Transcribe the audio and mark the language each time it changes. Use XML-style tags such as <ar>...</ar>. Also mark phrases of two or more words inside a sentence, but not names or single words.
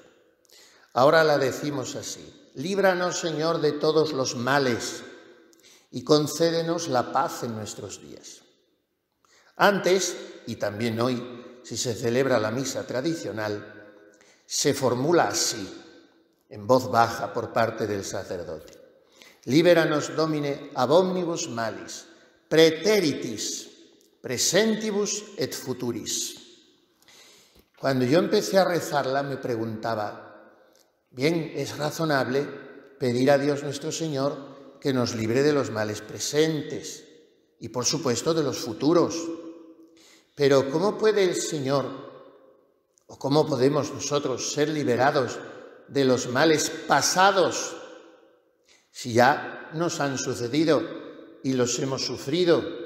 <es>Ahora la decimos así: líbranos, Señor, de todos los males y concédenos la paz en nuestros días. Antes, y también hoy, si se celebra la misa tradicional, se formula así, en voz baja por parte del sacerdote:</es> <la>Liberanos, Domine, ab omnibus malis, praeteritis, presentibus et futuris.</la> <es>Cuando yo empecé a rezarla me preguntaba, bien, es razonable pedir a Dios nuestro Señor que nos libre de los males presentes y, por supuesto, de los futuros. Pero ¿cómo puede el Señor, o cómo podemos nosotros ser liberados de los males pasados si ya nos han sucedido y los hemos sufrido?</es>